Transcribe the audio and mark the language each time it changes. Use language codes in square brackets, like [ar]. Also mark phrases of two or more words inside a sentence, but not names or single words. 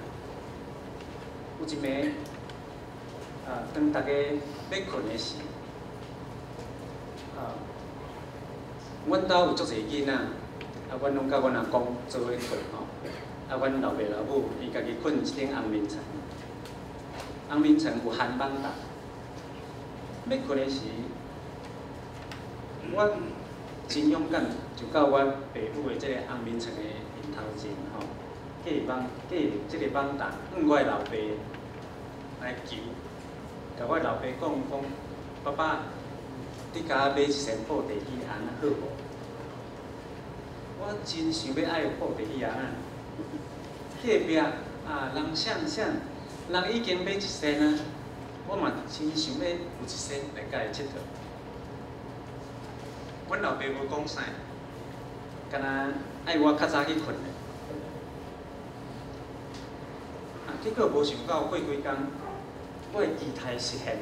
[nan] 有一暝，当大家要困的时，阮兜有足侪囡仔，阮拢甲阮阿公做伙困吼，阮老爸老母伊家己困一顶红棉床。红棉床有番网搭，要困的时，我真勇敢，就到我爸母的这个红棉床的面头前吼，隔这个网搭，我的老爸来求，甲我老爸讲，爸爸，你甲我买一身布袋戏翁好无？我真想要爱有布袋戏翁仔，隔壁人谁。人已经买一身啊，我嘛真想要有一身来甲伊佚佗。阮老爸无讲啥，干那爱我较早去困咧。结果无想到过几工，我的期待实现。